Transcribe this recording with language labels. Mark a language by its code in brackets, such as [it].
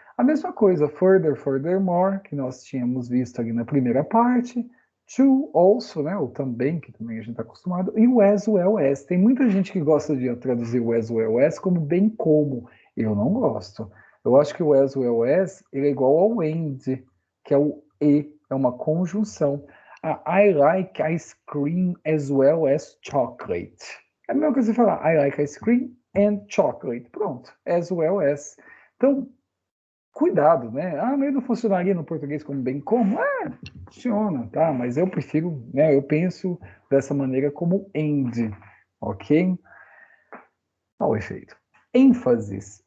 [pt] A mesma coisa, further, furthermore, que nós tínhamos visto ali na primeira parte, to, also, né? Ou também, que também a gente está acostumado, e o as well as. Tem muita gente que gosta de traduzir o as well as como bem como. Eu não gosto. Eu acho que o as well as ele é igual ao and, que é o e, é uma conjunção. [en] I like ice cream as well as chocolate. [pt] É a mesma coisa você falar [en] I like ice cream and chocolate. [pt] Pronto, as well as. Então, cuidado, né? Mas não funcionaria no português como bem como? Funciona, tá? Mas eu prefiro, né? Eu penso dessa maneira como and, ok? Olha o efeito. ênfases.